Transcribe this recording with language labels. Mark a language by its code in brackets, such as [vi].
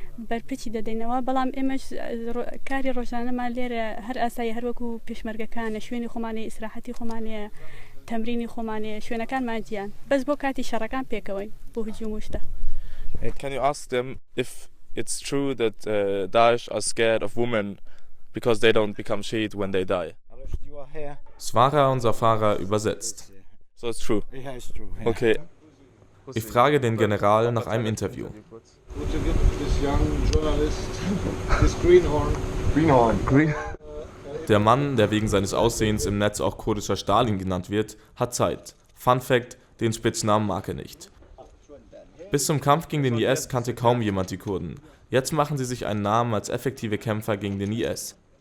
[ckb] بەرپرسی دەدەینەوە بەڵام ئێمەش کاری ڕۆژانەمان لێرە هەر ئاسایی هەروەکو پێشمەرگەکانە شوێنی خۆمانەیە ئیسراحەتی خۆمانەیە تەمرینی خۆمانەیە شوێنەکانمان جیان بەس بۆ کاتی شەڕەکان پێکەوەین بۆ هجوم و شتە. [en] Can you ask them if it's true that Daesh are scared of women because they don't become shahid when they die? [de] Svara, unser Fahrer, übersetzt. [en] So it's true. Yeah, it's true. Yeah. Okay. [de] Ich frage den General nach einem Interview. [en] Would you give this young journalist this greenhorn? [de] Der Mann, der wegen seines Aussehens im Netz auch kurdischer Stalin genannt wird, hat Zeit. Fun Fact, den Spitznamen mag er nicht. Bis zum Kampf gegen den IS kannte kaum jemand die Kurden. Jetzt machen sie sich einen Namen als effektive Kämpfer gegen den IS.